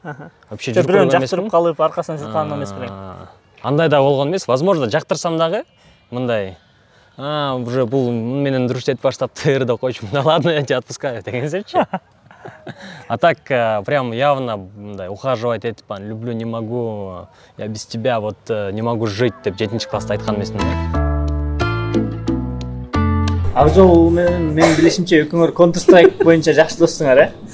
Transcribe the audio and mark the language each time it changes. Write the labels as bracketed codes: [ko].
[ky] Вообще жүрүп көргөн эмесмин. Жактырып калып, аркасынан чуркан эмес белең. Андай да болгон эмес. Возможно, жактырсам дагы мындай уже бул менен дуруш этип баштаптыр деп койчумун. [ru] Да ладно, я тебя отпускаю [ky] деген сезчи. [ru] А так прям явно мындай ухаживать этип, люблю, не могу, я без тебя вот не могу жить [ky] деп 7-класста айткан эмесмин да. Акжол менен билишимче экөөңөр Counter Strike боюнча жакшы достуңар,